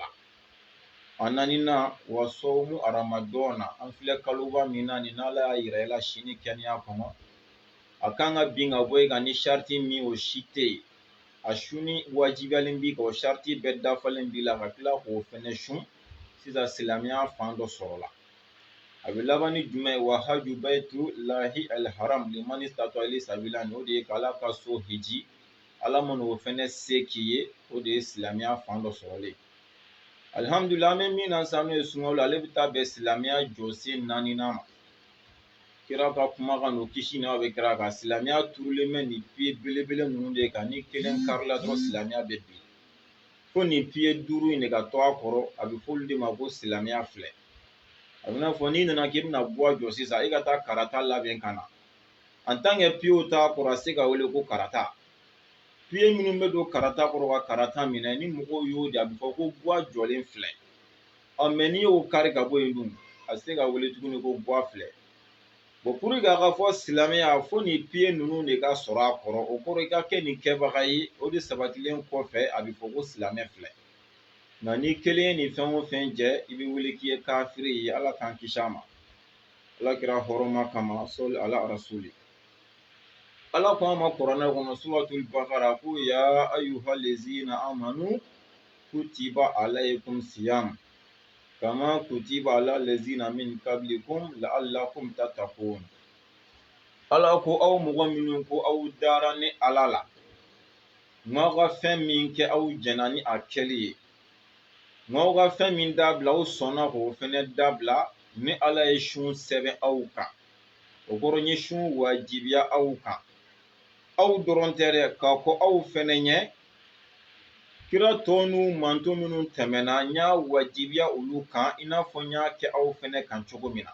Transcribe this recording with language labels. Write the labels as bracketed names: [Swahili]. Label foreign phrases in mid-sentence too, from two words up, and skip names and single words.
[Bambara] A naaninan wa sɔwmu aramadɔna, an filɛ kaloba min na nin Ala y'a yira i la si ni kɛnɛya kɔnɔ. A kan ka bin ka bɔ i kan ni sariti min o si tɛ yen. A su ni wajibiyalen b'i kan o sariti bɛɛ dafalen b'i la ka tila k'o fɛnɛ sun sisan silamɛya fan dɔ sɔrɔla. A bɛ laban ni jumɛn ye? [Arabic] وحج بيت الله الحرام لمن استطاع إليه سبيلا, [Bambara] o de ye k'Ala ka so hiji. Ala mana o fɛnɛ se k'i ye, o de ye silamɛya fan dɔ sɔrɔlen. Alihamudulila an bɛ min na sisan n'o ye sunkalo, ale bɛ taa bɛn silamɛya jɔsen 4nan ma. Kira ka kumakan n'o kisi n'a bɛ kira kan, silamɛya turulen bɛ nin pieds belebele ninnu de kan, ni kelen karila dɔrɔn silamɛya bɛ bin. Fo nin pieds 5 in de ka to a kɔrɔ, a bɛ fɔ olu de ma ko silamɛya filɛ. A bɛ n'a fɔ n'i nana k'i bɛna buwa jɔ sisan i ka taa karata labɛn ka na. [French] En tant que [Bambara] pieds t'a kɔrɔ a tɛ se ka wele ko karata. Pieds minnu bɛ don karata kɔrɔ ka karata minɛ ni mɔgɔw y'o de a bɛ fɔ ko buwa jɔlen filɛ. Mais n'i y'o kari ka bɔ yen dun a tɛ se ka wele tuguni ko buwa filɛ. [French] Bon pour que [Bambara] a ka fɔ silamɛya fo nin pieds ninnu de ka sɔrɔ a kɔrɔ, o kɔrɔ i ka kɛ nin kɛbaga ye, o de sabatilen kɔfɛ a bɛ fɔ ko silamɛ filɛ. Nka ni kelen ye nin fɛn o fɛn jɛ i bɛ wele k'i ye kafiri ye, Ala k'an kisi a ma. Ala kɛra hɔrɔnma kama sɔli ala rasuli. Ala ko an ma kuranɛ kɔnɔ suratul bakara ko [Arabic] يا أيها الذين آمنوا كتب عليكم الصيام كما كتب على الذين من قبلكم لعلكم تتقون. [Bambara] Ala ko aw mɔgɔ minnu ko aw dara ni Ala la, n'aw ka fɛn min kɛ aw jɛnna ni a kɛli ye, n'aw ka fɛn min dabila aw sɔnna k'o fɛnɛ dabila ni Ala ye sun sɛbɛn aw kan. O kɔrɔ ye sun wajibiya aw kan. Aw dɔrɔn tɛ dɛ, k'a fɔ aw fɛnɛ ɲɛ kira tɔ n'u manto minnu tɛmɛna n y'a wajibiya olu kan i n'a fɔ n y'a kɛ aw fɛnɛ kan cogo min na.